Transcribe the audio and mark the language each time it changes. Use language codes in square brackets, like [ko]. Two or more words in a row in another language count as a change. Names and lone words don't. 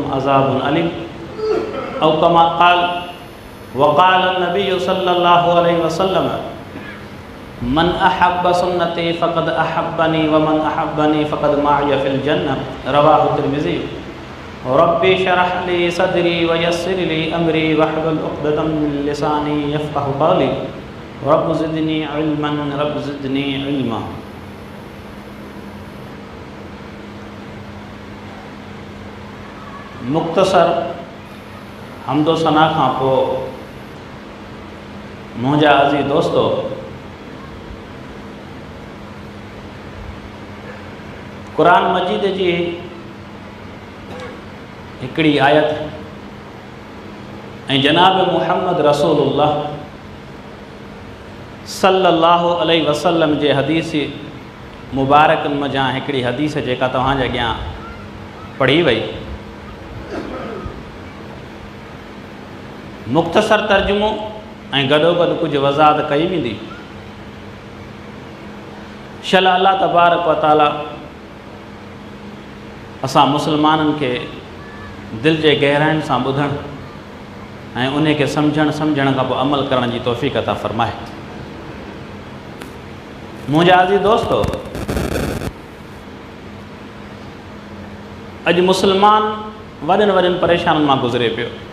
[ar] عذاب أليم أو كما قال وقال النبي صلى الله عليه وسلم من أحب سنتي فقد أحبني ومن أحبني فقد معي في الجنة رواه الترمذي رب اشرح لي صدري ويسر لي أمري واحلل عقدة من لساني يفقهوا قولي رب زدني علما رب زدني علما. [sd] मुख़्तसर हम्दो सना खां पोइ मुंहिंजा अज़ीज़ दोस्तो क़ुरान मजीद जी हिकिड़ी आयत ऐं जनाब [ar] محمد رسول الله صلى الله عليه وسلم [sd] जे हदीस मुबारकनि मज़ा हिकिड़ी हदीस जेका तव्हांजे अॻियां पढ़ी वई मुख़्तसर तर्जुमो ऐं गॾोगॾु कुझु वज़ाहत कई वेंदी। शल [ar] الله تبارك وتعالى [sd] असां मुस्लमाननि खे दिलि जे गहराइनि सां ॿुधण ऐं उन खे सम्झण खां पोइ अमल करण जी तौफ़ीक़ अता फ़रमाए। मुंहिंजा अज़ीज़ दोस्तो अॼु मुस्लमान वॾनि वॾनि परेशानियुनि मां गुज़रे पियो।